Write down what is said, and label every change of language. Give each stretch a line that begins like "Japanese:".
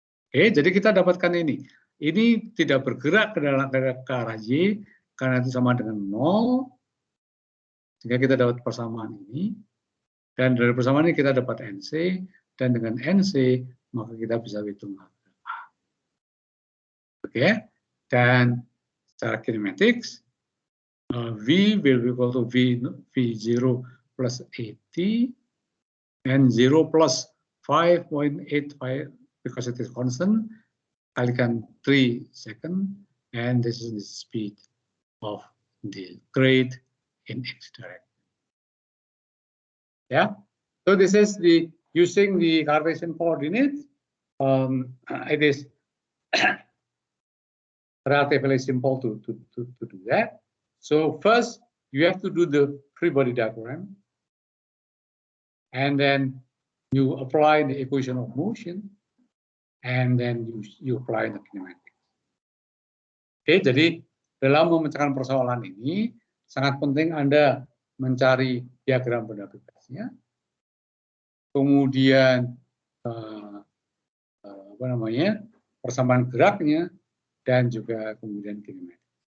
Indonesian: Oke, jadi kita dapatkan ini. Ini tidak bergerak ke arah Y karena itu sama dengan 0. Sehingga kita dapat persamaan ini. Dan dari persamaan ini kita dapat NC, dan dengan NC maka kita bisa hitung A. Oke, dan secara
English: kinematics V will be equal to V0 plus 80 and 0 plus 5.85 because it is constant
Indonesian: kalikan
English: 3 seconds, and this is the speed of the grade in x direction. Yeah, so this is the using the Cartesian coordinates. It is relatively simple to do that. So first, you have to do the free body diagram, and then you apply the equation of motion, and then you apply the kinematics.
Indonesian: Oke, jadi dalam memecahkan persoalan ini sangat penting Anda mencari diagram benda bebasnya, kemudian persamaan geraknya, dan juga kemudian kinematik.